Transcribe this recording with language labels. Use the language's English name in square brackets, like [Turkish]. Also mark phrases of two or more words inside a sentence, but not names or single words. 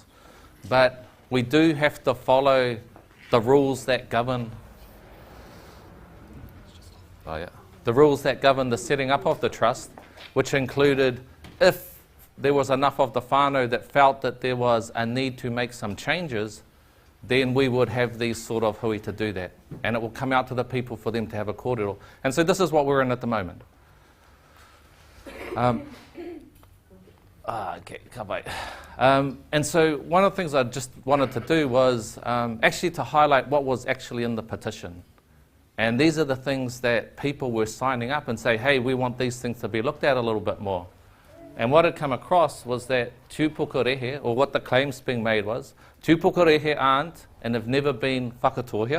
[English] But we do have to follow the rules that govern the rules that govern the setting up of the trust, which included if there was enough of the whānau that felt that there was a need to make some changes, then we would have these sort of hui to do that. And it will come out to the people for them to have a kōrero. And so this is what we're in at the moment. [Māori] Okay, ka pai. [English] And so one of the things I just wanted to do was actually to highlight what was actually in the petition. And these are the things that people were signing up and say, hey, we want these things to be looked at a little bit more. And what had come across was that Upokorehe, or what the claims being made was, Upokorehe aren't and have never been whakatohia.